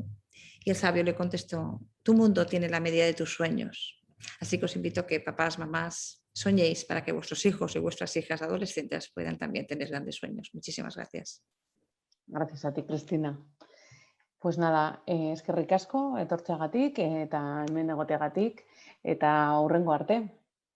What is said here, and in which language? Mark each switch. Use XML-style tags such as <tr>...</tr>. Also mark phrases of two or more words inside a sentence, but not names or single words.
<es>Y el sabio le contestó, tu mundo tiene la medida de tus sueños. Así que os invito a que papás, mamás, soñéis para que vuestros hijos y vuestras hijas adolescentes puedan también tener grandes sueños. Muchísimas gracias. Gracias a ti, Cristina. Pues nada,</es> <eu>eskerrik asko etortzeagatik eta hemen egoteagatik eta hurrengo arte.</eu>